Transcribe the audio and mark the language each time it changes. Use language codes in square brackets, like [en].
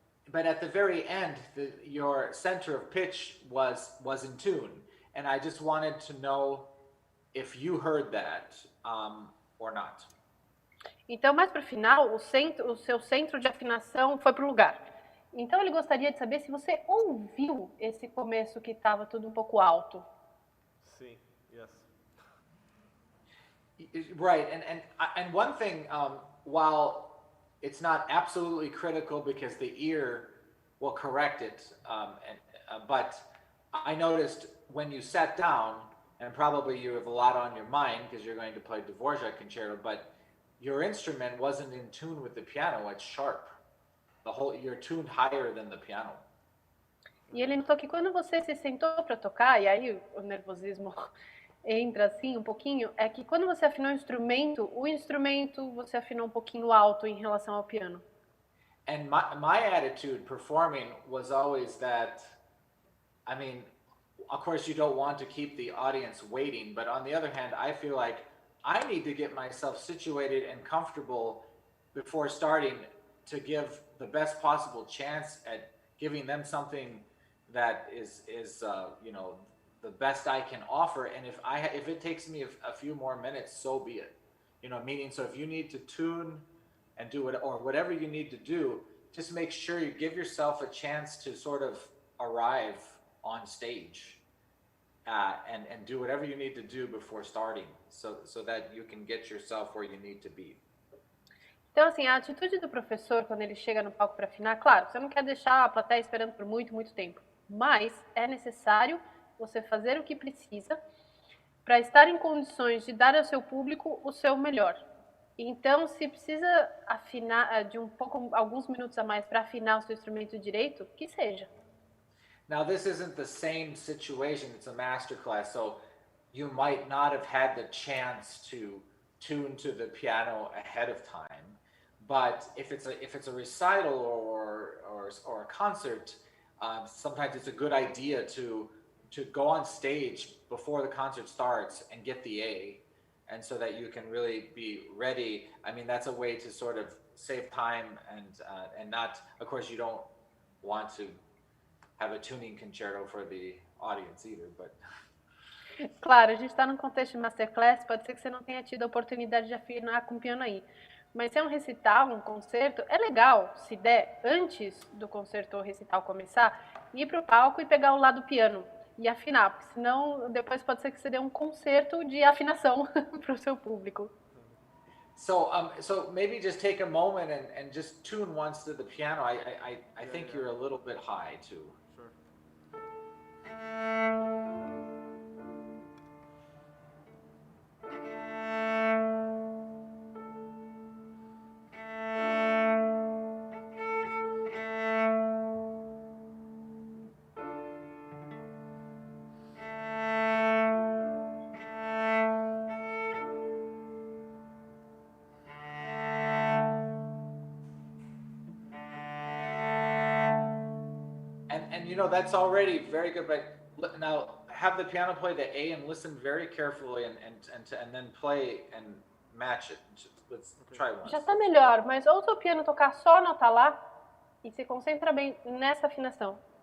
[en] but at the very end, your center of pitch was in tune, and I just wanted to know if you heard that or not. [pt] Então, mais para o final, o seu centro de afinação foi para o lugar. Então, ele gostaria de saber se você ouviu esse começo que estava tudo um pouco alto. Sim, yes. [en] Right, and one thing, while it's not absolutely critical because the ear will correct it, but I noticed when you sat down, and probably you have a lot on your mind because you're going to play Dvorak concerto, but your instrument wasn't in tune with the piano. It's sharp. You're tuned higher than the piano. [pt] E ele notou que quando você se sentou para tocar, e aí o nervosismo entra assim um pouquinho, é que quando você afinou o instrumento você afinou um pouquinho alto em relação ao piano. [en] And my attitude performing was always that, I mean, of course you don't want to keep the audience waiting, but on the other hand, I feel like I need to get myself situated and comfortable before starting to give the best possible chance at giving them something that is you know, the best I can offer. And if it takes me a few more minutes, so be it. You know, meaning, so if you need to tune and do it, or whatever you need to do, just make sure you give yourself a chance to sort of arrive on stage. And do whatever you need to do before starting, so that you can get yourself where you need to be. [pt] Então, assim, a atitude do professor quando ele chega no palco para afinar, claro, você não quer deixar a plateia esperando por muito, muito tempo, mas é necessário você fazer o que precisa para estar em condições de dar ao seu público o seu melhor. Então, se precisa afinar de alguns minutos a mais para afinar o seu instrumento direito, que seja. [en] Now, this isn't the same situation, it's a masterclass, so you might not have had the chance to tune to the piano ahead of time. But if it's a recital or a concert, sometimes it's a good idea to go on stage before the concert starts and get the A, and so that you can really be ready. I mean, that's a way to sort of save time and not, of course, you don't want to have a tuning concerto for the audience either, but... [pt] Claro, a gente está num contexto de masterclass, pode ser que você não tenha tido a oportunidade de afinar com o piano aí. Mas se é um recital, um concerto, é legal, se der, antes do concerto ou recital começar, ir para o palco e pegar o lado do piano e afinar, porque senão depois pode ser que você dê um concerto de afinação para o seu público. [en] So maybe just take a moment and just tune once to the piano. I think you're a little bit high too. Sure. And you know, that's already very good, but now have the piano play the A and listen very carefully and then play and match it. Let's try once. [pt] Já está melhor, mas ouça o piano tocar só a nota lá e se concentra bem nessa afinação.